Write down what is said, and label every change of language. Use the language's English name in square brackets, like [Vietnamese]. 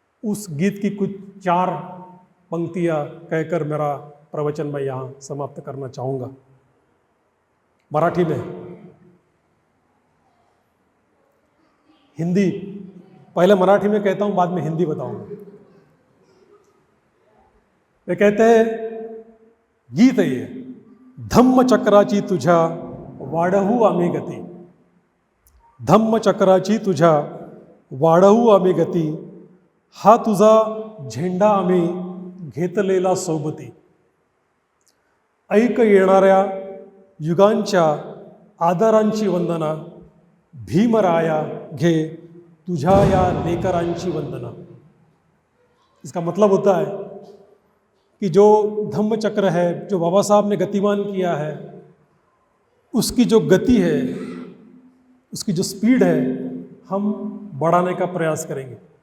[Hindi] उस गीत की कुछ 4 पंक्तियाँ कहकर मेरा प्रवचन मैं यहाँ समाप्त करना चाहूँगा मराठी में। हिंदी पहले मराठी में कहता हूँ, बाद में हिंदी बताऊँगा। वे कहते हैं, गीत है ये, [Marathi] धम्म चक्राची तुझ्या वाढवू आम्ही गती, धम्म चक्राची तुझ्या वाढवू आम्ही गती, हा तुझा झेंडा आम्ही घेतलेला सोबती, ऐक येणाऱ्या युगांच्या आदरांची वंदना, भीमराया घे तुझ्या या लेकरांची वंदना। [Hindi] इसका मतलब होता है कि जो धम्म चक्र है, जो बाबा साहब ने गतिमान किया है, उसकी जो गति है, उसकी जो स्पीड है, हम बढ़ाने का प्रयास करेंगे।